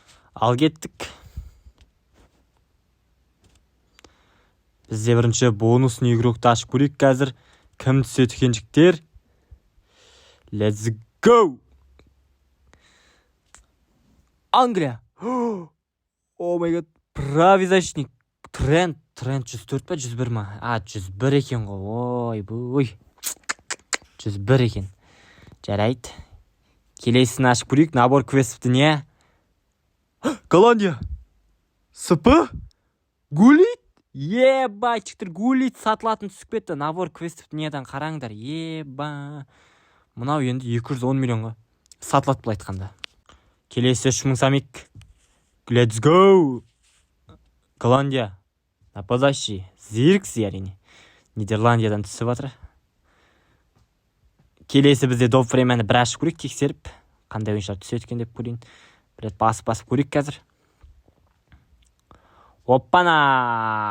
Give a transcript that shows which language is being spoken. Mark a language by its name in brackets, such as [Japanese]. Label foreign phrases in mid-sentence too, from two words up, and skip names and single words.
[Kazakh] Ал кеттік. Бізде бірінші бонусный игрокты ашып көрейік қазір. Кім түседі екенжіктер? [English] Let's go! [Kazakh] Англия! [English] Oh my god, [Russian] правый защитник. [Kazakh] Тренд 104 па, 101 ма? 101 екен ғой. Ой. 101 екен. Жарайды. Келесін ашып көрейік. Набор квестті не? Голландия! СП? Гулит? Ебайчықтыр, гулит сатылатын түсіп кетті. Набор квестті неден қараңдар. Мынау енді 210 миллионға сатылат бұл айтқанда. Келесі 3000 самик. [English] Let's go! [Kazakh] Голландия. Нападащий. Зиркси әрине. Нидерландиядан түсіп жатыр. Келесі бізде доп времені бір ашып көрейік, тексеріп. Қандай ойыншылар түседі екен деп көрейін. Бір басып көрейік қазір. Оппана!